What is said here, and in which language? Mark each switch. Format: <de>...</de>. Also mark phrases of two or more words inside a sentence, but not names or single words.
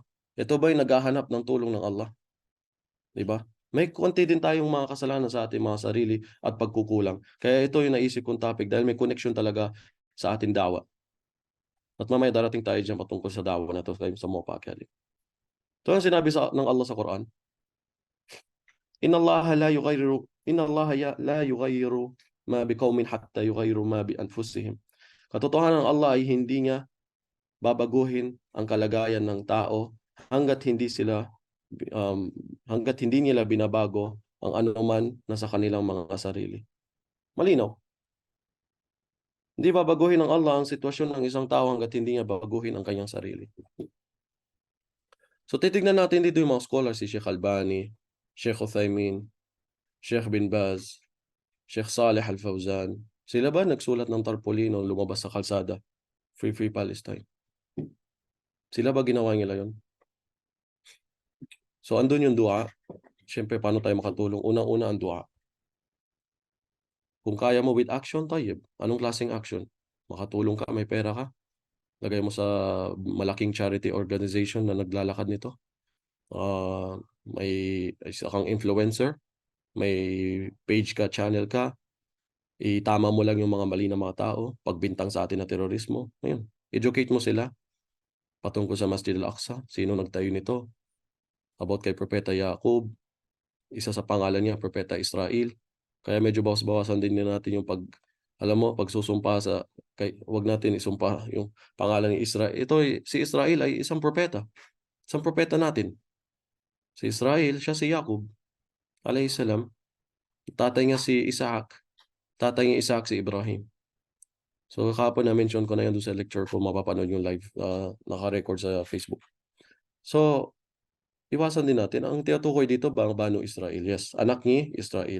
<tl>Ito ba yung naghahanap ng tulong ng Allah? 'Di ba? May konti din tayong mga kasalanan sa ating mga sarili at pagkukulang. Kaya ito yung naisip kong topic dahil may connection talaga sa ating dawa. At mamaya darating tayo dyan patungkol sa dawa na to sa mga paakyali. Ito ang sinabi ng Allah sa Quran.</tl> <ar>إن الله لا يغير ما بقوم حتى يغيروا ما بأنفسهم.</ar> <tl>Katotohanan ng Allah ay hindi niya babaguhin ang kalagayan ng tao hanggat hindi sila hanggat hindi nila binabago ang anuman na sa kanilang mga sarili. Malinaw. Hindi babaguhin ng Allah ang sitwasyon ng isang tao hanggat hindi niya babaguhin ang kanyang sarili. So titignan natin dito yung mga scholars, si Sheikh Albani, Sheikh Uthaymin, Sheikh bin Baz, Sheikh Saleh Al-Fawzan. Sila ba nagsulat ng tarpaulin o lumabas sa kalsada?</tl> <en>Free Free Palestine.</en> <tl>Sila ba ginawa nila yon? So andun yung dua. Siyempre, paano tayo makatulong? Unang-una ang dua. Kung kaya mo</tl> <en>with action,</en> <tl>tayyib. Anong klaseng action? Makatulong ka, may pera ka. Lagay mo sa malaking</tl> <en>charity organization</en> <tl>na naglalakad nito. May isa kang influencer. May page ka, channel ka. Itama mo lang yung mga mali na mga tao. Pagbintang sa atin na terorismo. Ngayon, educate mo sila patungkol sa Masjid al-Aqsa. Sino nagtayo nito? About kay Propeta Yaqub. Isa sa pangalan niya, Propeta Israel. Kaya medyo bawas-bawasan din natin yung alam mo, pagsusumpa wag natin isumpa yung pangalan ni Israel. Si Israel ay isang propeta. Isang propeta natin. Si Israel, siya si Yaqub,</tl> <ar>عليه السلام.</ar> <tl>Tatay niya si Isaac. Tatay niya Isaac si Ibrahim. So kahapon na-mention ko na yan doon sa lecture ko, mapapanood yung live, naka-record sa Facebook. So, iwasan din natin. Ang tinutukoy dito, Banu Israel. Yes, anak ni Israel.</tl>